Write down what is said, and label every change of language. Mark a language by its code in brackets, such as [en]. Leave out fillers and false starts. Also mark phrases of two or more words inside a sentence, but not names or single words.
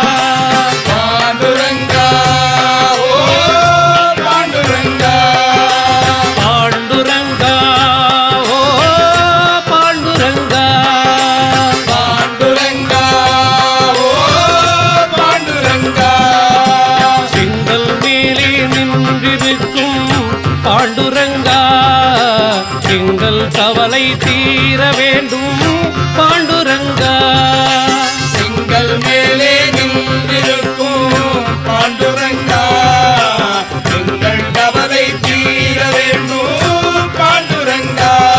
[mr] पांडुरंगा ओ पांडुरंगा पांडुरंगा ओ पांडुरंगा पांडुरंगा ओ पांडुरंगा [ta] செங்கல் மேலே நின்றிருக்கும் பாண்டுரங்கா எங்கள் கவலை தீர வேண்டும் பாண்டுரங்கா செங்கல் மேலே நின்றிருக்கும் பாண்டுரங்கா எங்கள் கவலை தீர வேண்டும் பாண்டுரங்கா